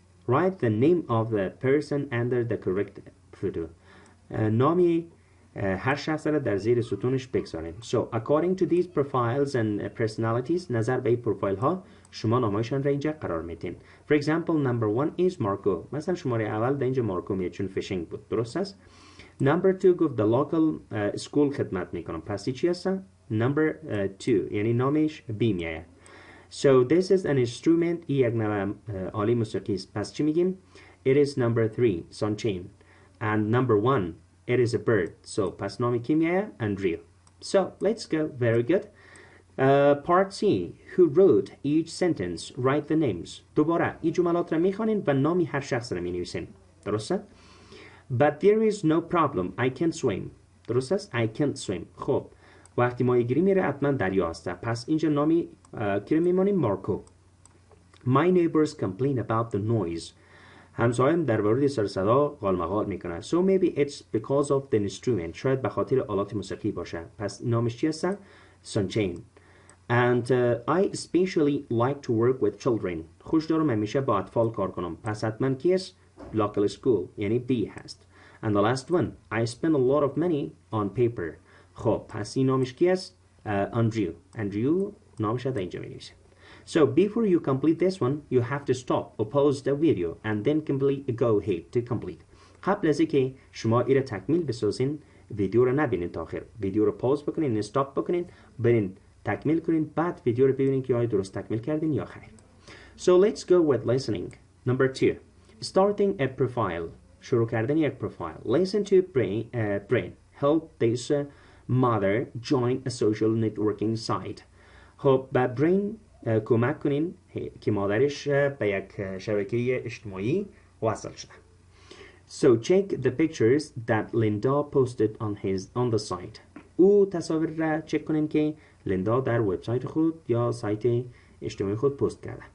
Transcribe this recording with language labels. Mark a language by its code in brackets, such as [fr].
[en] Write the name of the person under the correct photo. [fa] نامی هر شخص را در زیر ستونش بگذاریم. [en] So according to these profiles and personalities [fa] نظر به این پروفایل ها شما نامایشان را اینجا قرار میدین. [en] For example, number 1 is Marco. [fa] مثلا شماره اول در اینجا مارکو میاد چون فیشینگ بود. درست است؟ [en] Number 2 [fa] گفت [en] the local school [fa] خدمت میکنم. پس چی هست؟ [en] Number 2 [fa] یعنی نامش بی میاد. [en] So this is an instrument. [fa] این یک نوع آله موسیقی است. پس چی میگیم؟ [en] It is number 3 sunshine. And number 1 it is a bird. [fa] So پس نامی کی میاد؟ Andrea. [en] So let's go. Very good. Part C. Who wrote each sentence? Write the names. [fa] دوباره این جملات را میخوانین و نامی هر شخص را مینویسین. درسته؟ [en] but there is no problem I can swim. [fa] درست است؟ [en] I can't swim. [fa] خب وقتی ماهیگیری میره حتما دریا هسته. پس اینجا نامی کی رو میمانیم؟ مارکو. [en] My neighbors complain about the noise. [fa] همسایم در مورد سر صدا قالمقال میکنه. [en] So maybe it's because of the instrument. [fa] شاید به خاطر آلات موسیقی باشه. پس نامش چی هست؟ Sunshine. [en] And I especially like to work with children. [fa] خوش دارم همیشه با اطفال کار کنم. پس حتما کی است؟ [en] Local school. [fa] یعنی B هست. [en] And the last one, I spend a lot of money on paper. [fa] خب پس این نامش کی است؟ Andrew نامش در اینجا می‌نویسه. [en] So before you complete this one, you have to stop or pause the video and then go ahead to complete. [fa] قبل از اینکه شما این را تکمیل بسازین ویدیو رو نبینین تا آخر. ویدیو رو پاوز بکنین، استاپ بکنین، برین تکمیل کنین، بعد ویدیو رو ببینین که آیا درست تکمیل کردین یا خیر. [en] So let's go with listening. Number 2. Starting a profile. [fa] شروع کردن یک پروفایل. [en] Listen to brain. Help this mother join a social networking site. [fa] خب به برین کمک کنین که مادرش به یک شبکه اجتماعی وصل شده. [en] So check the pictures that Linda posted on the site. [fa] او تصاویر را چک کنین که لیندا در وبسایت خود یا سایت اجتماعی خود پست کرده.